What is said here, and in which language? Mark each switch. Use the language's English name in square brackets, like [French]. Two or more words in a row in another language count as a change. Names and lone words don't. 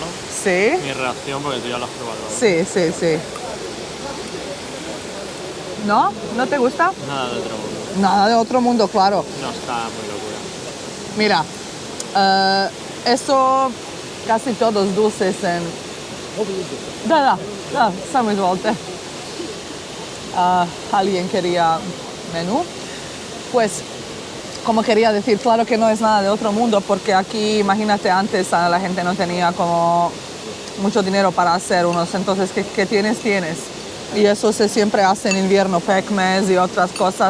[Spanish] sí, Mi reacción, porque tú ya lo has probado. sí. ¿No? ¿No te gusta? Nada de otro mundo. Nada de otro mundo, claro. No está muy locura. Mira, eso casi todos dulces en... [Bosnian] Da, samo izvolite. [Spanish] Alguien quería menú. Pues como quería decir, claro que no es nada de otro mundo, porque aquí, imagínate, antes la gente no tenía como mucho dinero para hacer unos, entonces, ¿qué tienes? Y eso se siempre hace en invierno, pekmez y otras cosas.